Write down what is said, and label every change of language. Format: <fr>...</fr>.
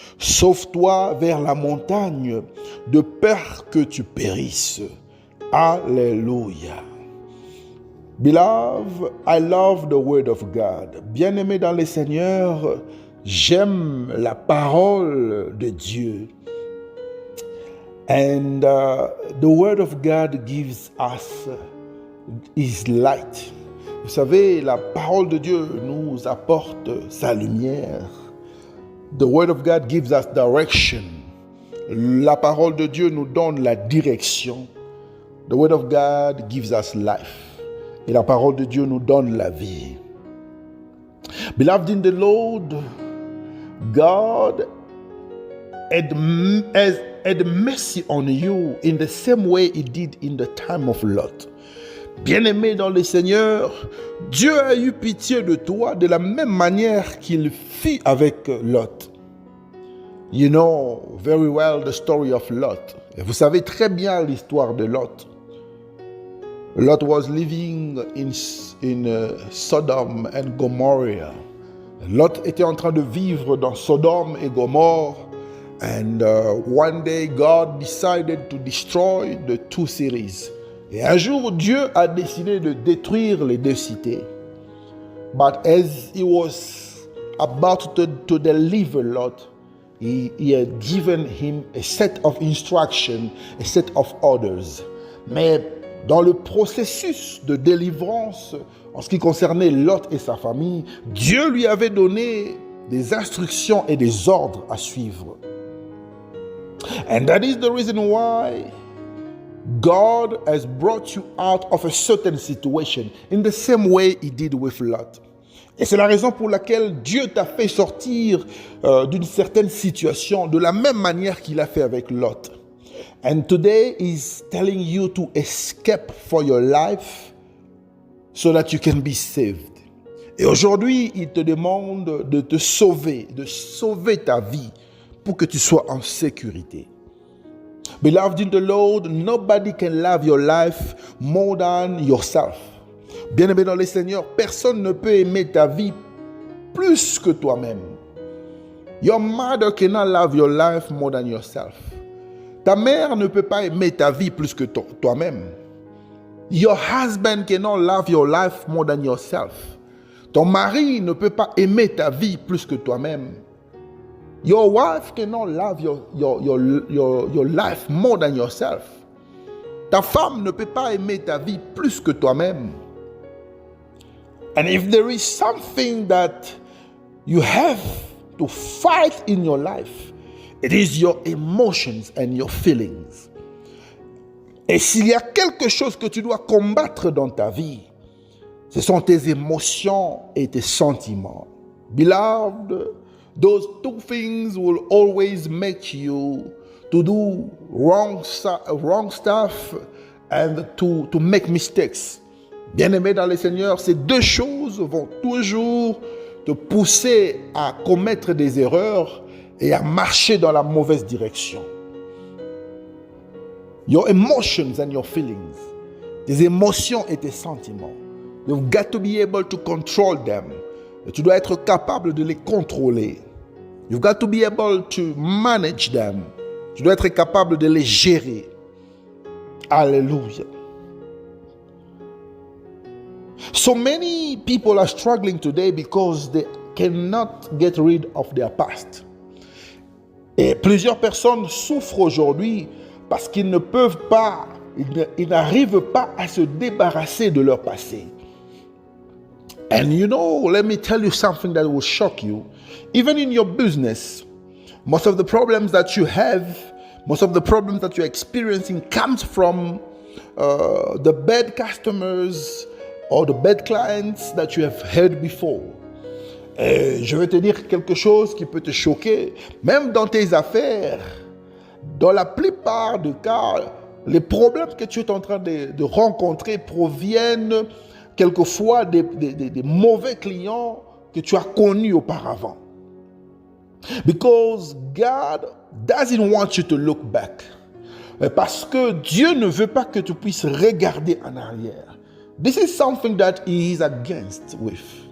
<fr>Sauve-toi vers la montagne, de peur que tu périsses. » Alléluia.</fr> <en>Beloved, I love the word of God.</en> <fr>Bien-aimé dans le Seigneur, j'aime la parole de Dieu.</fr> <en>And the word of God gives us his light.</en> <fr>Vous savez, la parole de Dieu nous apporte sa lumière.</fr> <en>The word of God gives us direction.</en> <fr>La parole de Dieu nous donne la direction.</fr> <en>The word of God gives us life.</en> <fr>Et la parole de Dieu nous donne la vie.</fr> <en>Beloved in the Lord, God had mercy on you in the same way he did in the time of Lot.</en> <fr>Bien-aimé dans le Seigneur, Dieu a eu pitié de toi de la même manière qu'il fit avec Lot.</fr> <en>You know very well the story of Lot.</en> <fr>Et vous savez très bien l'histoire de Lot.</fr> <en>Lot was living in Sodom and Gomorrah.</en> <fr>Lot était en train de vivre dans Sodome et Gomorrhe.</fr> <en>And one day God decided to destroy the two cities.</en> <fr>Et un jour, Dieu a décidé de détruire les deux cités.</fr> <en>But as he was about to deliver Lot, he had given him a set of instructions, a set of orders.</en> <fr>Mais dans le processus de délivrance, en ce qui concernait Lot et sa famille, Dieu lui avait donné des instructions et des ordres à suivre.</fr> <en>And that is the reason why God has brought you out of a certain situation in the same way he did with Lot.</en> <fr>Et c'est la raison pour laquelle Dieu t'a fait sortir d'une certaine situation de la même manière qu'il a fait avec Lot.</fr> <en>And today he's telling you to escape for your life so that you can be saved.</en> <fr>Et aujourd'hui, il te demande de te sauver, de sauver ta vie pour que tu sois en sécurité.</fr> <en>Beloved in the Lord, nobody can love your life more than yourself.</en> <fr>Bien-aimé dans le Seigneur, personne ne peut aimer ta vie plus que toi-même.</fr> <en>Your mother cannot love your life more than yourself.</en> <fr>Ta mère ne peut pas aimer ta vie plus que toi-même.</fr> <en>Your husband cannot love your life more than yourself.</en> <fr>Ton mari ne peut pas aimer ta vie plus que toi-même.</fr> <en>Your wife cannot love your life more than yourself.</en> <fr>Ta femme ne peut pas aimer ta vie plus que toi-même.</fr> <en>And if there is something that you have to fight in your life, it is your emotions and your feelings.</en> <fr>Et s'il y a quelque chose que tu dois combattre dans ta vie, ce sont tes émotions et tes sentiments.</fr> <en>Beloved, those two things will always make you to do wrong stuff and to make mistakes.</en> <fr>Bien-aimé dans le Seigneur, ces deux choses vont toujours te pousser à commettre des erreurs et à marcher dans la mauvaise direction.</fr> <en>Your emotions and your feelings,</en> <fr>tes émotions et tes sentiments,</fr> <en>you've got to be able to control them.</en> <fr>Et tu dois être capable de les contrôler.</fr> <en>You've got to be able to manage them.</en> <fr>Tu dois être capable de les gérer. Alléluia.</fr> <en>So many people are struggling today because they cannot get rid of their past.</en> <fr>Et plusieurs personnes souffrent aujourd'hui parce qu'ils ne peuvent pas, ils n'arrivent pas à se débarrasser de leur passé.</fr> <en>And you know, let me tell you something that will shock you. Even in your business, most of the problems that you have, most of the problems that you're experiencing comes from the bad customers or the bad clients that you have had before.</en> <fr>Et je vais te dire quelque chose qui peut te choquer. Même dans tes affaires, dans la plupart des cas, les problèmes que tu es en train de rencontrer proviennent quelquefois des mauvais clients que tu as connus auparavant.</fr> <en>Because God doesn't want you to look back.</en> <fr>Parce que Dieu ne veut pas que tu puisses regarder en arrière.</fr> <en>This is something that he is against with.</en>